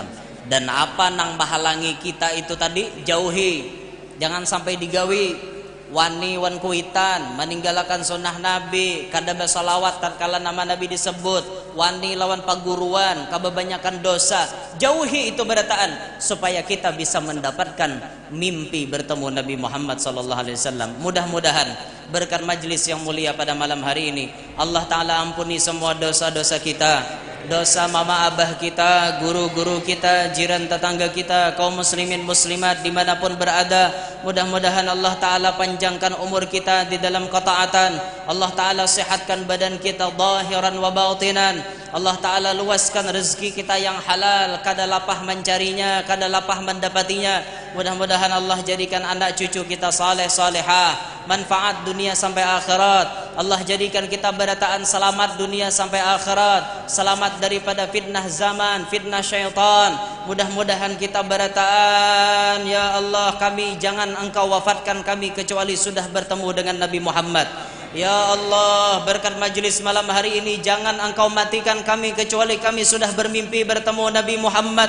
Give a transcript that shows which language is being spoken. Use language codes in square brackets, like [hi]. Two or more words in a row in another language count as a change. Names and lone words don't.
[id] Dan apa nang menghalangi kita itu tadi, jauhi, jangan sampai [bjn] digawi wani wan kuitan, [id] meninggalkan sunnah Nabi, kada bersalawat tatkala nama Nabi disebut, [bjn] wani lawan paguruan, [id] kebanyakan dosa. Jauhi itu berataan supaya kita bisa mendapatkan mimpi bertemu Nabi Muhammad SAW. Mudah-mudahan berkat majlis yang mulia pada malam hari ini, Allah Ta'ala ampuni semua dosa-dosa kita, dosa mama abah kita, guru-guru kita, jiran tetangga kita, kaum muslimin muslimat dimanapun berada. Mudah-mudahan Allah Ta'ala panjangkan umur kita di dalam ketaatan. Allah Ta'ala sehatkan badan kita [ar] zahiran wa batinan. [id] Allah Ta'ala luaskan rezeki kita yang halal, [bjn] kada lapah mencarinya, kada lapah mendapatinya. [id] Mudah-mudahan Allah jadikan anak cucu kita saleh salehah, manfaat dunia sampai akhirat. Allah jadikan kita berataan selamat dunia sampai akhirat, selamat daripada fitnah zaman, fitnah syaitan. Mudah-mudahan kita berataan, [ar] ya Allah, [id] kami jangan Engkau wafatkan kami kecuali sudah bertemu dengan Nabi Muhammad. Ya Allah, berkat majlis malam hari ini, jangan Engkau matikan kami kecuali kami sudah bermimpi bertemu Nabi Muhammad.